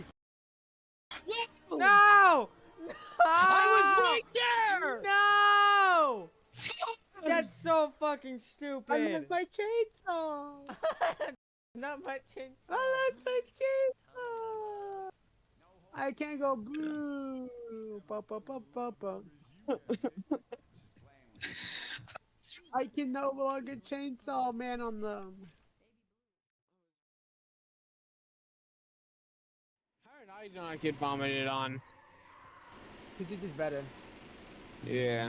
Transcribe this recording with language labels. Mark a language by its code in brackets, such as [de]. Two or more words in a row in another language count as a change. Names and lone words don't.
[en] No. No! I was right there. No! That's so fucking I stupid. lost my chainsaw. Not my chainsaw. I lost my chainsaw. I can't go boo. Pa, pa, pa, pa, pa. I can no longer chainsaw man on them. How did I not get vomited on? Cause he's just better. Yeah.